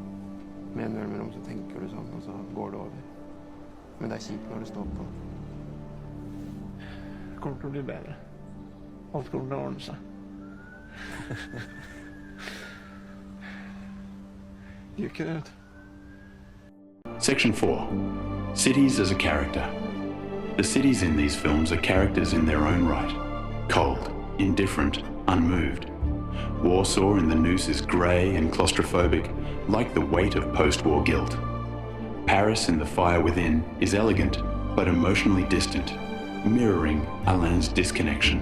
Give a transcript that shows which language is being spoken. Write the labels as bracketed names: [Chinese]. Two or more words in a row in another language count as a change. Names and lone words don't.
[Norwegian] Med en mellom så tenker du sånn, og så går det over. Men det er kjipt når det står på. Det kommer til å bli bedre. Alt kommer til å ordne seg. Gjør ikke det, vet du. [English] Section 4. Cities as a character. The cities in these films are characters in their own right. Cold, indifferent, unmoved. Warsaw in the Noose is grey and claustrophobic, like the weight of post-war guilt. Paris in The Fire Within is elegant, but emotionally distant, mirroring Alain's disconnection.